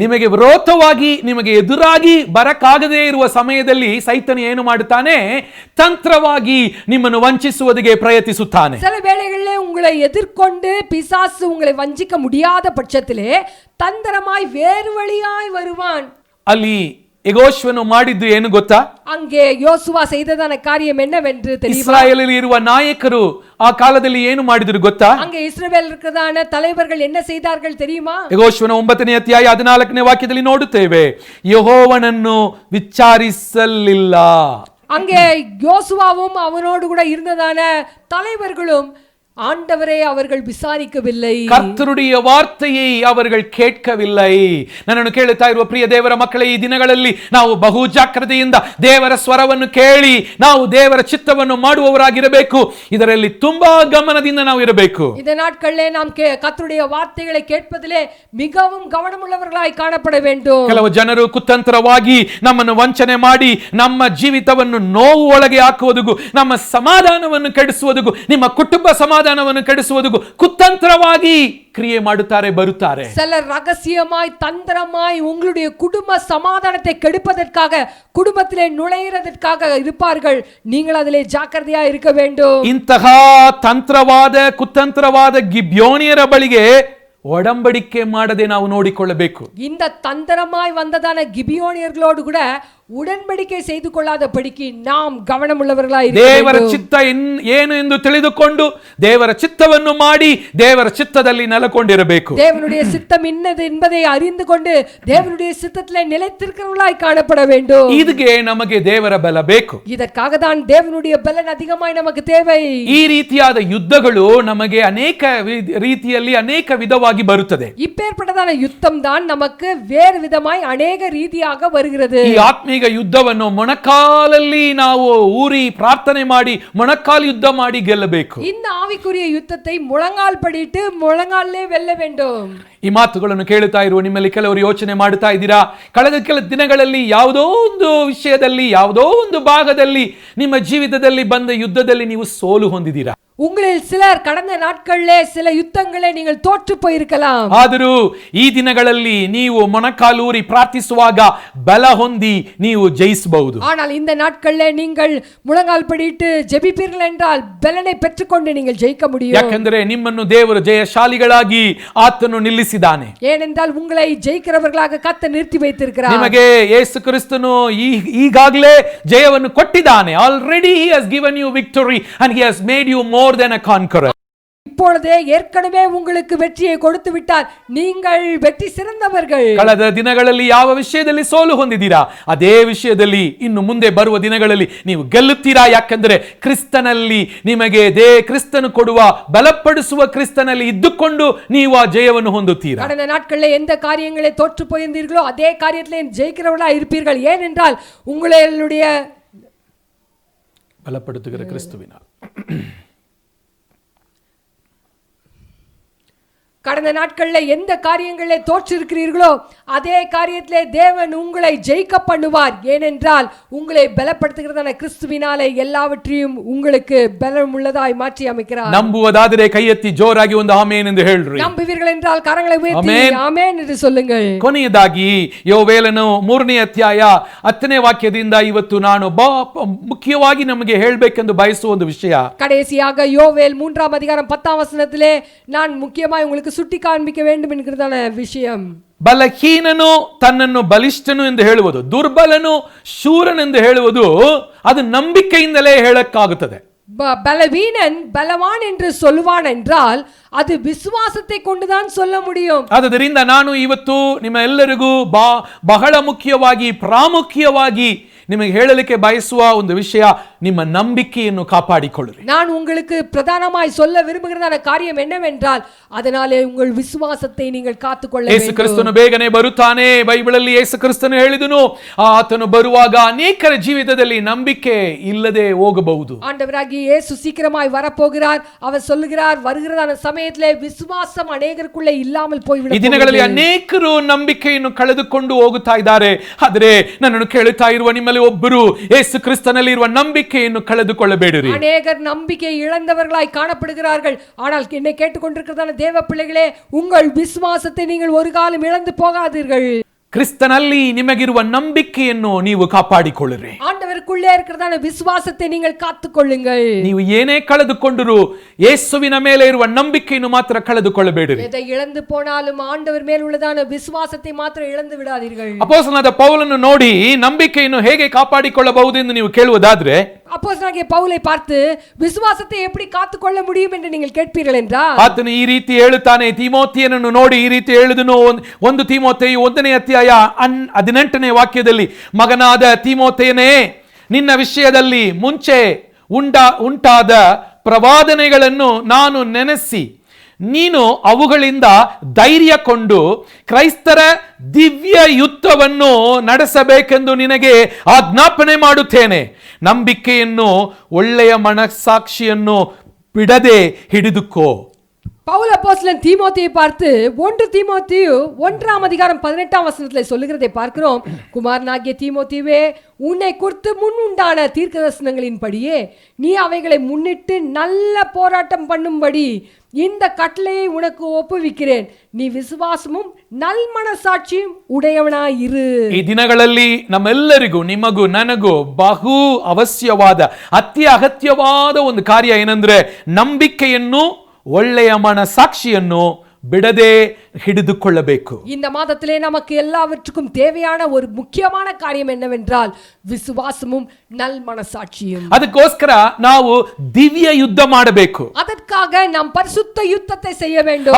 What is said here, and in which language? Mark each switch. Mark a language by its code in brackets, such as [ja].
[kn] ನಿಮಗೆ ವಿರೋಧವಾಗಿ ನಿಮಗೆ ಎದುರಾಗಿ ಬರಕಾಗದೇ ಇರುವ ಸಮಯದಲ್ಲಿ ಸೈತನು ಏನು ಮಾಡುತ್ತಾನೆ? ತಂತ್ರವಾಗಿ ನಿಮ್ಮನ್ನು ವಂಚಿಸುವುದಕ್ಕೆ ಪ್ರಯತ್ನಿಸುತ್ತಾನೆ. [ta] சில வேளைகளிலே உங்களை எதிர்கொண்டு பிசாசு உங்களை வஞ்சிக்க முடியாத பட்சத்திலே தந்திரமாய் வேறு வழியாய் வருவான். [kn] ಅಲ್ಲಿ ಯೆಹೋಶುವನು ಮಾಡಿದ್ದು ಏನು ಗೊತ್ತಾ? [ta] அங்கே யோசுவா செய்ததான காரியம் என்னவென்று தெரியுமா? [kn] ಇಸ್ರಾಯೇಲಲ್ಲಿ ಇರುವ ನಾಯಕರು ಆ ಕಾಲದಲ್ಲಿ ಏನು ಮಾಡಿದ್ರು ಗೊತ್ತಾ? [ta] அங்கே இஸ்ரவேல் இருக்கிறதான தலைவர்கள் என்ன செய்தார்கள் தெரியுமா? [kn] ಯೆಹೋಶುವನ 9ನೇ ಅಧ್ಯಾಯ 14ನೇ ವಾಕ್ಯದಲ್ಲಿ ನೋಡುತ್ತೇವೆ, ಯೆಹೋವನನ್ನು ವಿಚಾರಿಸಲಿಲ್ಲ. [ta] அங்கே யோசுவாவும் அவனோடு கூட இருந்ததான தலைவர்களும் ஆண்டவரை அவர்கள் விசாரிக்கவில்லை. ಕರ್ತರುடைய ವಾರ್ತೆயை ಅವர்கள் [kn] ಕೇಳಲಿಲ್ಲ. ನನ್ನನ್ನು ಕೇಳುತ್ತಾ ಇರುವ ಪ್ರಿಯ ದೇವರ ಮಕ್ಕಳೇ, ಈ ದಿನಗಳಲ್ಲಿ ನಾವು ಬಹು ಜಾಗ್ರತೆಯಿಂದ ದೇವರ ಸ್ವರವನ್ನು ಕೇಳಿ ನಾವು ದೇವರ ಚಿತ್ತವನ್ನು ಮಾಡುವವರಾಗಿರಬೇಕು. ಇದರಲ್ಲಿ ತುಂಬಾ ಗಮನದಿಂದ ನಾವು ಇರಬೇಕು. [ta] இந்த நாட்களிலே நாம் கர்த்தருடைய வார்த்தைகளை கேட்பதிலே மிகவும் கவனமுள்ளவர்களாய் காணப்பட வேண்டும். [kn] ಕೆಲವು ಜನರು ಕುತಂತ್ರವಾಗಿ ನಮ್ಮನ್ನು ವಂಚನೆ ಮಾಡಿ ನಮ್ಮ ಜೀವಿತವನ್ನು ನೋವು ಒಳಗೆ ಹಾಕುವುದಕ್ಕೂ ನಮ್ಮ ಸಮಾಧಾನವನ್ನು ಕೆಡಿಸುವುದಕ್ಕೂ ನಿಮ್ಮ ಕುಟುಂಬ ಸಮಾಧಾನವನ್ನು ಕೆಡಿಸುವುದಕ್ಕೂ ಕುತಂತ್ರವಾಗಿ ಕ್ರಿಯೆ ಮಾಡುತ್ತಾರೆ, ಬರುತ್ತಾರೆ. [ta] சிலர் ரகசியமாய் தந்திரமாய் உங்களுடைய குடும்ப சமாதானத்தை கெடுப்பதற்காக குடும்பத்திலே நுழையிறதற்காக இருப்பார்கள். நீங்கள் அதிலே ஜாக்கிரதையா இருக்க வேண்டும். [kn] ಇಂತಹ ತಂತ್ರವಾದ ಕುತಂತ್ರವಾದ ಗಿಬ್ಯೋನಿಯರ ಬಳಿಗೆ ಒಡಂಬಡಿಕೆ ಮಾಡದೆ ನಾವು ನೋಡಿಕೊಳ್ಳಬೇಕು. [ta] இந்த தந்திரமாய் வந்ததான கிபியோனியர்களோடு கூட உடன்படிக்கை செய்து கொள்ளாதபடிக்கு நாம் கவனமுள்ளவர்களாய் இருக்க வேண்டும். [kn] ದೇವರ ಚಿತ್ತ ಏನು ಎಂದು ತಿಳಿದುಕೊಂಡು ದೇವರ ಚಿತ್ತವನ್ನು ಮಾಡಿ ದೇವರ ಚಿತ್ತದಲ್ಲಿ ನೆಲೆಗೊಂಡಿರಬೇಕು. [ta] தேவனுடைய சித்தம் இன்னது என்பதை அறிந்து கொண்டு தேவனுடைய சித்தத்திலே நிலைத்திருக்கிறவர்களாய் காணப்பட வேண்டும். [kn] ಇದಕ್ಕೆ ನಮಗೆ ದೇವರ ಬಲ ಬೇಕು. [ta] இதற்காக தான் தேவனுடைய பலன் அதிகமாய் நமக்கு தேவை. [kn] ಈ ರೀತಿಯಾದ ಯುದ್ಧಗಳು ನಮಗೆ ಅನೇಕ ರೀತಿಯಲ್ಲಿ ಅನೇಕ ವಿಧವಾಗಿ ಬರುತ್ತದೆ. [ta] இப்பேற்பட்டதான யுத்தம் தான் நமக்கு வேறு விதமாய் அநேக ரீதியாக வருகிறது. [kn] ಈ ಆತ್ಮೀಯ ಯುದ್ಧವನ್ನು ಮೊಣಕಾಲಲ್ಲಿ ನಾವು ಊರಿ ಪ್ರಾರ್ಥನೆ ಮಾಡಿ ಮೊಣಕಾಲು ಯುದ್ಧ ಮಾಡಿ ಗೆಲ್ಲಬೇಕು. [ta] இந்த ஆவிக்குரிய யுத்தத்தை முழங்கால் படிட்டு முழங்காலே வெல்ல வேண்டும். [kn] ಈ ಮಾತುಗಳನ್ನು ಕೇಳುತ್ತಾ ಇರುವ ನಿಮ್ಮಲ್ಲಿ ಕೆಲವರು ಯೋಚನೆ ಮಾಡುತ್ತಾ ಇದ್ದೀರಾ, ಕಳೆದ ಕೆಲ ದಿನಗಳಲ್ಲಿ ಯಾವುದೋ ಒಂದು ವಿಷಯದಲ್ಲಿ ಯಾವುದೋ ಒಂದು ಭಾಗದಲ್ಲಿ ನಿಮ್ಮ ಜೀವಿತದಲ್ಲಿ ಬಂದ ಯುದ್ಧದಲ್ಲಿ ನೀವು ಸೋಲು ಹೊಂದಿದ್ದೀರಾ. [ta] உங்களில் சிலர் கடந்த நாட்களிலே சில யுத்தங்களை நீங்கள் தோற்று போயிருக்கலாம். [kn] ಆದರೂ ಈ ದಿನಗಳಲ್ಲಿ ನೀವು ಮೊಣಕಾಲೂರಿ ಪ್ರಾರ್ಥಿಸುವಾಗ ಬಲ ಹೊಂದಿ ನೀವು ಜಯಿಸಬಹುದು. [ta] ஆனால் இந்த நாட்களிலே நீங்கள் முழங்கால் படிட்டு ஜெபிப்பீர்கள் என்றால் பலனை பெற்றுக்கொண்டு நீங்கள் ஜெயிக்க முடியும். [kn] ಯಾಕಂದ್ರೆ ನಿಮ್ಮನ್ನು ದೇವರು ಜಯಶಾಲಿಗಳಾಗಿ ಆತನು ನಿಲ್ಲಿಸಿದ್ದಾನೆ. [ta] ஏனென்றால் உங்களை ஜெயிக்கிறவர்களாக கர்த்தர் நிறுத்தி வைத்திருக்கிறார். [kn] ನಿಮಗೆ ಯೇಸು ಕ್ರಿಸ್ತನು ಈಗಾಗಲೇ ಜಯವನ್ನು ಕೊಟ್ಟಿದ್ದಾನೆ. [en] Already he has given you victory and he has made you more than a conqueror. [ta] இப்பொழுதே ஏற்கனவே உங்களுக்கு வெற்றியை கொடுத்து விட்டார். நீங்கள் வெற்றி சிறந்தவர்கள். [kn] ಕಳೆದ ದಿನಗಳಲ್ಲಿ ಯಾವ ವಿಷಯದಲ್ಲಿ ಸೋಲು ಹೊಂದಿದ್ದೀರಾ ಅದೇ ವಿಷಯದಲ್ಲಿ ಇನ್ನು ಮುಂದೆ ಬರುವ ದಿನಗಳಲ್ಲಿ ನೀವು ಗೆಲ್ಲುತ್ತೀರಾ. ಯಾಕಂದ್ರೆ ಕ್ರಿಸ್ತನಲ್ಲಿ ನಿಮಗೆ ಕ್ರಿಸ್ತನು ಕೊಡುವ ಬಲಪಡಿಸುವ ಕ್ರಿಸ್ತನಲ್ಲಿ ಇದ್ದುಕೊಂಡು ನೀವು ಆ ಜಯವನ್ನು ಹೊಂದುತ್ತೀರಾ. [ta] கடந்த நாட்களில் எந்த காரியங்களை தோற்று போயிருந்தீர்களோ அதே காரியத்திலே ஜெயிக்கிறவர்களா இருப்பீர்கள். ஏனென்றால் உங்களுடைய [kn] ಬಲಪಡುತ್ತಿರುವ ಕ್ರಿಸ್ತುವಿನ [ta] கடந்த நாட்கள்ல எந்த காரியங்களிலே தோற்றிருக்கிறீர்களோ அதே காரியத்திலே தேவன் உங்களை ஜெயிக்க பண்ணுவார். ஏனென்றால் உங்களை பலப்படுத்துகிறதான கிறிஸ்துவினாலே எல்லாவற்றையும் உங்களுக்கு பலம் உள்ளதாய் மாற்றி அமைக்கிறார். [kn] ನಂಬುವುದಾದರೆ ಕೈ ಎತ್ತಿ ಜೋರಾಗಿ ಒಂದು ಆಮೆನ್ ಎಂದು ಹೇಳ್ರಿ. [ta] நம்புவீர்கள் என்றால் கரங்களை உயர்த்தி ஆமென் என்று சொல்லுங்கள். [kn] ಕೊನೆಯದಾಗಿ ಯೋವೇಲನು 3ನೇ ಅಧ್ಯಾಯ 10ನೇ ವಾಕ್ಯದಿಂದ ಇವತ್ತು ನಾನು ಮುಖ್ಯವಾಗಿ ನಮಗೆ ಹೇಳಬೇಕೆಂದು ಬಯಸುವ ಒಂದು ವಿಷಯ. [ta] கடைசியாக யோவேல் 3ஆம் அதிகாரம் 10ஆம் வசனத்திலே நான் முக்கியமாய் உங்களுக்கு சுட்டி காண்பிக்க வேண்டும் என்கிறதான விஷயம். [kn] ಬಲಹೀನನು ತನ್ನನ್ನು ಬಲಿಷ್ಠನು ಎಂದು ಹೇಳುವುದು, ದುರ್ಬಲನು ಶೂರನೆಂದು ಹೇಳುವುದು ಅದು ನಂಬಿಕೆಯಿಂದಲೇ ಹೇಳಕ್ಕಾಗುತ್ತದೆ. [ta] பலவீனன் பலவான் என்று சொல்லுவான் என்றால் அது விசுவாசத்தை கொண்டுதான் சொல்ல முடியும். [kn] ಆದ್ದರಿಂದ ನಾನು ಇವತ್ತು ನಿಮ್ಮ ಎಲ್ಲರಿಗೂ ಬಹಳ ಮುಖ್ಯವಾಗಿ ಪ್ರಾಮುಖ್ಯವಾಗಿ ನಿಮಗೆ ಹೇಳಲಿಕ್ಕೆ ಬಯಸುವ ಒಂದು ವಿಷಯ, ನಿಮ್ಮ ನಂಬಿಕೆಯನ್ನು ಕಾಪಾಡಿಕೊಳ್ಳಿರಿ. [ta] நான் உங்களுக்கு பிரதானமாய் சொல்ல விரும்புகிறதான காரியம் என்னவென்றால் அதனாலே உங்கள் விசுவாசத்தை நீங்கள் காத்துக்கொள்ள வேண்டும். [kn] ಯೇಸು ಕ್ರಿಸ್ತನು ಬೇಗನೆ ಬರುತ್ತಾನೆ. ಬೈಬಲಲ್ಲಿ ಯೇಸು ಕ್ರಿಸ್ತನು ಹೇಳಿದನು, ಆತನು ಬರುವಾಗ ಅನೇಕರ ಜೀವಿತದಲ್ಲಿ ನಂಬಿಕೆ ಇಲ್ಲದೆ ಹೋಗಬಹುದು. [ta] ஆண்டவராகிய இயேசு சீக்கிரமாய் வரப்போகிறார். அவர் சொல்லுகிறார், வருகிறதான சமயத்திலே விசுவாசம் அநேகருக்குள்ளே இல்லாமல் போய்விடும். [kn] ಈ ದಿನಗಳಲ್ಲಿ ಅನೇಕರು ನಂಬಿಕೆಯನ್ನು ಕಳೆದುಕೊಂಡು ಹೋಗುತ್ತಾ ಇದ್ದಾರೆ. ಆದರೆ ನನ್ನನ್ನು ಕೇಳುತ್ತಾ ಇರುವ ನಿಮ್ಮಲ್ಲಿ ಒಬ್ಬರು ಯೇಸು ಕ್ರಿಸ್ತನಲ್ಲಿ ಇರುವ ನಂಬಿಕೆಯನ್ನು ಕಳೆದುಕೊಳ್ಳಬೇಡಿರಿ. [ta] அநேகர் நம்பிக்கை இழந்தவர்களாய் காணப்படுகிறார்கள். ஆனால் என்னை கேட்டுக்கொண்டிருக்கிறதான தேவ பிள்ளைகளே, உங்கள் விசுவாசத்தை நீங்கள் ஒரு காலம் இழந்து போகாதீர்கள். [kn] ಕ್ರಿಸ್ತನಲ್ಲಿ ನಿಮಗಿರುವ ನಂಬಿಕೆಯನ್ನು ನೀವು ಕಾಪಾಡಿಕೊಳ್ಳಿರಿ. [ta] ஆண்டவருக்குள்ளே இருக்கிறதான விசுவாசத்தை நீங்கள் காத்துக்கொள்ளுங்கள். [kn] ನೀವು ಏನೇ ಕಳೆದುಕೊಂಡರೂ ಯೇಸುವಿನ ಮೇಲೆ ಇರುವ ನಂಬಿಕೆಯನ್ನು ಮಾತ್ರ ಕಳೆದುಕೊಳ್ಳಬೇಡಿರಿ. [ta] எதை இழந்து போனாலும் ஆண்டவர் மேல் உள்ளதான விசுவாசத்தை மாத்திரம் இழந்து விடாதீர்கள். [kn] ಅಪೊಸ್ತಲನಾದ ಪೌಲನು ನೋಡಿ ನಂಬಿಕೆಯನ್ನು ಹೇಗೆ ಕಾಪಾಡಿಕೊಳ್ಳಬಹುದು ಎಂದು ನೀವು ಕೇಳುವುದಾದ್ರೆ, [ta] அப்போஸ்தலனாகிய பவுலை பார்த்து விசுவாசத்தை எப்படி காத்துக்கொள்ள முடியும் என்று நீங்கள் கேட்பீர்கள் என்றால், [kn] ಆತನು ಈ ರೀತಿ ಹೇಳುತ್ತಾನೆ. ತಿಮೋಥೆಯನನ್ನು ನೋಡಿ ಈ ರೀತಿ ಹೇಳಿದನು. 1 ತಿಮೋಥೆಯು 1ನೇ ಅಧ್ಯಾಯ 18ನೇ ವಾಕ್ಯದಲ್ಲಿ, ಮಗನಾದ ತಿಮೋಥೆಯನೇ, ನಿನ್ನ ವಿಷಯದಲ್ಲಿ ಮುಂಚೆ ಉಂಟಾದ ಪ್ರವಾದನೆಗಳನ್ನು ನಾನು ನೆನೆಸಿ ನೀನು ಅವುಗಳಿಂದ ಧೈರ್ಯಕೊಂಡು ಕ್ರೈಸ್ತರ ದಿವ್ಯ ಯುದ್ಧವನ್ನು ನಡೆಸಬೇಕೆಂದು ನಿನಗೆ ಆಜ್ಞಾಪನೆ ಮಾಡುತ್ತೇನೆ. ನಂಬಿಕೆಯನ್ನು, ಒಳ್ಳೆಯ ಮನಸ್ಸಾಕ್ಷಿಯನ್ನು ಬಿಡದೆ ಹಿಡಿದುಕೋ. [ta] பவுல் அப்போஸ்தலன் தீமோத்தேயை பார்த்து 1 தீமோத்தேயு 1ஆம் அதிகாரம் 18ஆம் வசனத்திலே சொல்லுகிறதை பார்க்கிறோம். குமாரனாகிய தீமோத்தேயுவே, உன்னை குறித்து முன் உண்டான தீர்க்கதரிசனங்களின்படியே நீ அவைகளை முன்னிட்டு நல்ல போராட்டம் பண்ணும்படி இந்த கட்டளையை உனக்கு ஒப்புவிக்கிறேன். நீ விசுவாசமும் ನಲ್ಮನಸಾಕ್ಷಿயும் ಉಡೆಯವನಾಯಿರು. [kn] ಈ ದಿನಗಳಲ್ಲಿ ನಮ್ಮೆಲ್ಲರಿಗೂ, ನಿಮಗೂ ನನಗೂ ಬಹು ಅವಶ್ಯವಾದ, ಅತಿ ಅಗತ್ಯವಾದ ಒಂದು ಕಾರ್ಯ ಏನಂದ್ರೆ, ನಂಬಿಕೆಯನ್ನು, ಒಳ್ಳೆಯ ಮನಸಾಕ್ಷಿಯನ್ನು ಬಿಡದೆ ಹಿಡಿದುಕೊಳ್ಳಬೇಕು. [ta] இந்த மாதத்திலே நமக்கு எல்லாவற்றுக்கும் தேவையான ஒரு முக்கியமான காரியம் என்னவென்றால் விசுவாசமும் நல்மனசாட்சியும். [kn] ಅದಕ್ಕೋಸ್ಕರ ನಾವು ದಿವ್ಯ ಯುದ್ಧ ಮಾಡಬೇಕು. [ta] ಅದಕ್ಕಾக நாம் பரிசுத்த யுத்தத்தை செய்ய வேண்டும்.